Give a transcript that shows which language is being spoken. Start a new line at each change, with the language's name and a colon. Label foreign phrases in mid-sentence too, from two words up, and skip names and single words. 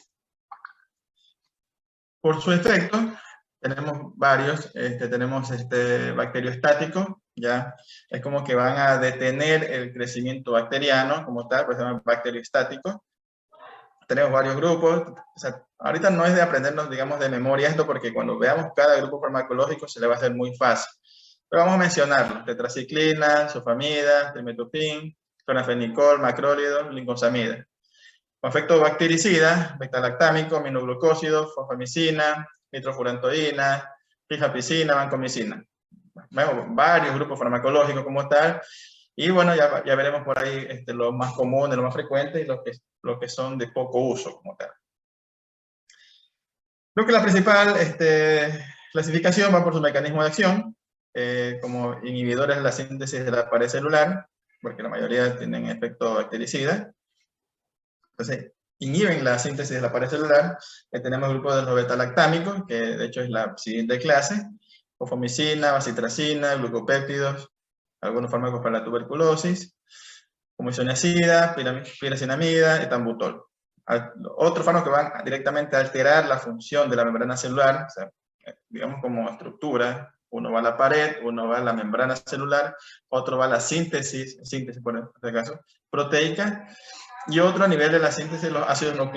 Spanish: Por su efecto, tenemos varios, tenemos bacteriostáticos, ¿ya? Es como que van a detener el crecimiento bacteriano como tal, pues se llaman bacteriostáticos. Tenemos varios grupos, o sea, ahorita no es de aprendernos, digamos, de memoria esto, porque cuando veamos cada grupo farmacológico se le va a hacer muy fácil. Pero vamos a mencionarlos: tetraciclina, sulfamida, trimethoprim, clorfenicol, macrólido, lincosamida. Con efecto bactericida, beta-lactámico, aminoglucósido, fosfamicina, nitrofurantoína, rifapicina, vancomicina. Vemos varios grupos farmacológicos como tal, y bueno, ya veremos por ahí los más comunes, los más frecuentes, y los que son de poco uso como tal. Creo que la principal clasificación va por su mecanismo de acción, como inhibidores de la síntesis de la pared celular, porque la mayoría tienen efecto bactericida. Entonces, inhiben la síntesis de la pared celular. Tenemos el grupo de los beta-lactámicos, que de hecho es la siguiente clase: fosfomicina, bacitracina, glucopéptidos, algunos fármacos para la tuberculosis, como isoniazida, piracinamida, etambutol. Otros fármacos que van directamente a alterar la función de la membrana celular, o sea, digamos como estructura. Uno va a la pared, uno va a la membrana celular, otro va a la síntesis por este caso, proteica, y otro a nivel de la síntesis de los ácidos nucleicos.